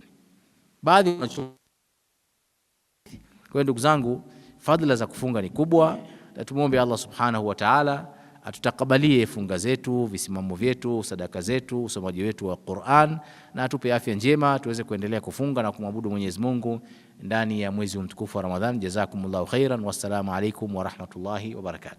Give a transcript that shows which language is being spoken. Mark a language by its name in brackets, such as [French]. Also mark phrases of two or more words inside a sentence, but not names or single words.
[Swahili] Baadhi kwa ndugu zangu, fadhila za kufunga ni kubwa, na tumuombe Allah [Arabic] سبحانه وتعالى [Swahili] atutakabalie funga zetu, visimamo vyetu, sadaka zetu, usomaji wetu wa Qur'an, na atupe afya njema tuweze kuendelea kufunga na kumwabudu Mwenyezi Mungu ndani ya mwezi mtukufu wa Ramadhan. [Arabic] جزاكم الله خيرا، والسلام عليكم ورحمة الله وبركاته.